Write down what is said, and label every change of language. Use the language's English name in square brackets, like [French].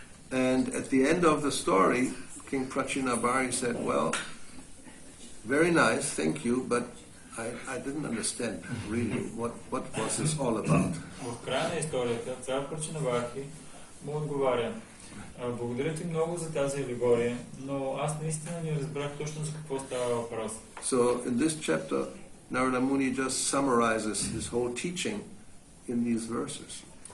[English] And at the end of the story, King Prachinabarhi said, well, very nice, thank you, but I didn't understand really what was this all about. [Bulgarian] В края на историята цар Прачинабархи му отговаря: благодаря ти много за тази алегория, но аз наистина не разбрах точно за какво става въпрос. [English] So in this chapter, Narada Muni just summarizes this whole teaching in these verses.